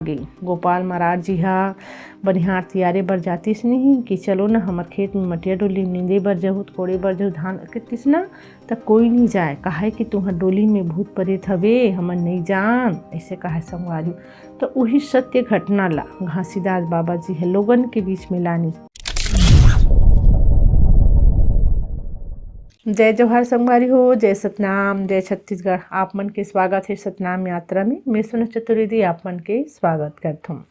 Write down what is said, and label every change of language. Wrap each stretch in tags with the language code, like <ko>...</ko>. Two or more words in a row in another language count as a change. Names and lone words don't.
<hne>गे गोपाल महाराज जी हा बनिहार तियारे बर जातिस नहीं कि चलो ना हमर खेत में मटिया डोली नींदे बर जहू कोड़े बर जहू धान कतिस ना त कोई नहीं जाए काहे कि तुहर डोली में भूत प्रेत हवे हमन नहीं जान ऐसे कहे संगवारी। तो वही सत्य घटना ला घासीदास बाबा जी है लोगन के बीच में लानी। जय जवाहर संगवारी हो, जय सतनाम, जय छत्तीसगढ़। आप मन के स्वागत है सतनाम यात्रा में। मैं सोना चतुर्वेदी आप मन के स्वागत करता हूँ।</hne>